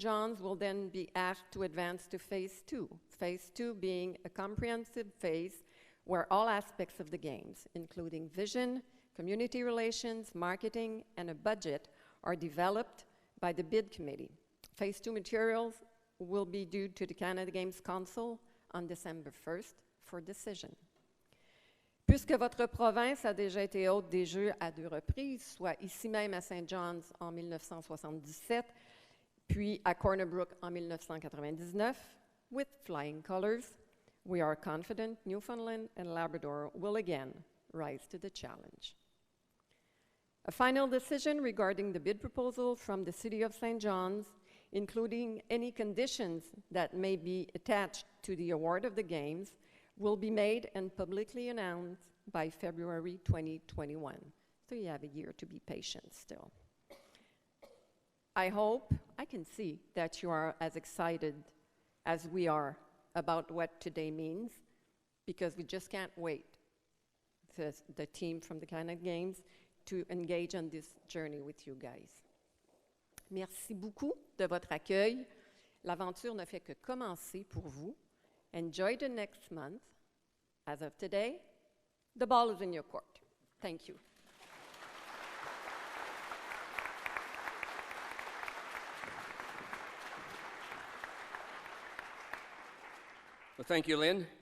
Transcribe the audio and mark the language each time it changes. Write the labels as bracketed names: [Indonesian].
[English] John's will then be asked to advance to Phase 2, Phase 2 being a comprehensive phase where all aspects of the games, including vision, community relations, marketing, and a budget, are developed by the bid committee. Phase 2 materials will be due to the Canada Games Council on December 1st for decision. [French] Puisque votre province a déjà été hôte des Jeux à 2 reprises, soit ici même à St. John's en 1977, puis à Corner Brook en 1999, [English] with flying colors, we are confident Newfoundland and Labrador will again rise to the challenge. A final decision regarding the bid proposal from the City of St. John's, including any conditions that may be attached to the award of the games, will be made and publicly announced by February 2021. So you have a year to be patient still. I hope, I can see that you are as excited as we are about what today means, because we just can't wait, the team from the Canada Games, to engage on this journey with you guys. [French] Merci beaucoup de votre accueil. L'aventure ne fait que commencer pour vous. [English] Enjoy the next month. As of today, the ball is in your court. Thank you. Well, thank you, Lynn.